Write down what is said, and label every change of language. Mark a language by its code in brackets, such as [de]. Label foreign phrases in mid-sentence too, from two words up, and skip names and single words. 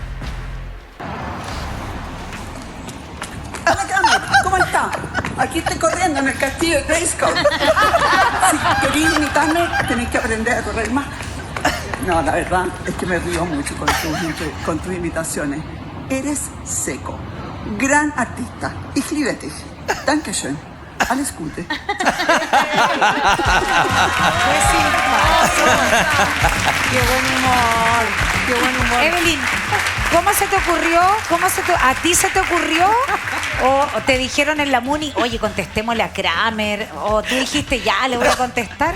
[es] Ana Kramer, ¿cómo está? Aquí estoy corriendo en el castillo de Grayskull. Si queréis imitarme, tenéis que aprender a correr más. No, la verdad es que me río mucho con tus imitaciones. Eres seco, gran artista. [de] Ich liebe dich. Dankeschön. Alles Gute. [es] Qué buen humor. Qué buen humor. Evelyn, ¿cómo se te ocurrió? ¿A ti se te ocurrió? ¿O te dijeron en la MUNI, oye, contestémosle a Kramer? ¿O tú dijiste, ya, le voy a contestar?